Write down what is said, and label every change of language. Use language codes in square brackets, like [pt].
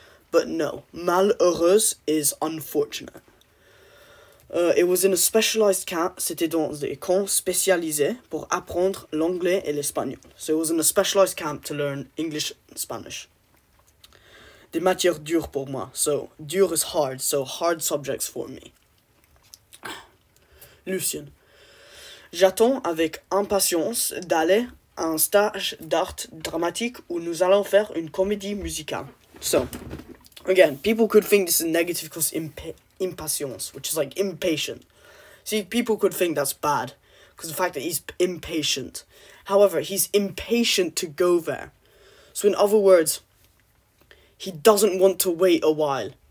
[en] But no, malheureuse is unfortunate. It was in a specialized camp. [fr] C'était dans des camps spécialisés pour apprendre l'anglais et l'espagnol. [en] So it was in a specialized camp to learn English and Spanish. [fr] Des matières dures pour moi. [en] So, dur is hard. So, hard subjects for me. [fr] Lucien. J'attends avec impatience d'aller à un stage d'art dramatique où nous allons faire une comédie musicale. [en] So, again, people could think this is negative because impatience, which is like impatient. See, people could think that's bad because the fact that he's impatient. However, he's impatient to go there. So, in other words, he doesn't want to wait a while.